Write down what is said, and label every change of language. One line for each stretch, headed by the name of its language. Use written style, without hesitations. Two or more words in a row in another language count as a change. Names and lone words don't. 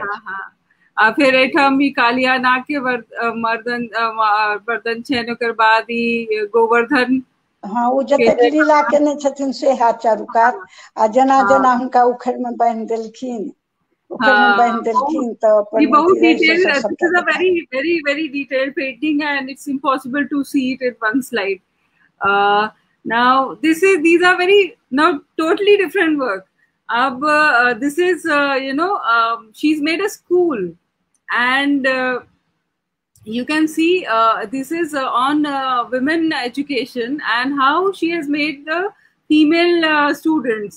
Maithili: फिर एठम ही कालिया नाग के वर्धन छनि ओकर बाद ही गोवर्धन। हाँ वो जतेक लीला केने छथिन से है चारू कात आ जेना जेना हुनका उखड़ में बांधि देलखिन तऽ अपन बहुत अथी से डिटेल, सबटा
English: this is a
Maithili: देखा
English: very detailed painting and it's impossible to see it in one slide. Now these are very now totally different work. This is she's made a school and you can see this is on women education and how she has made the female students.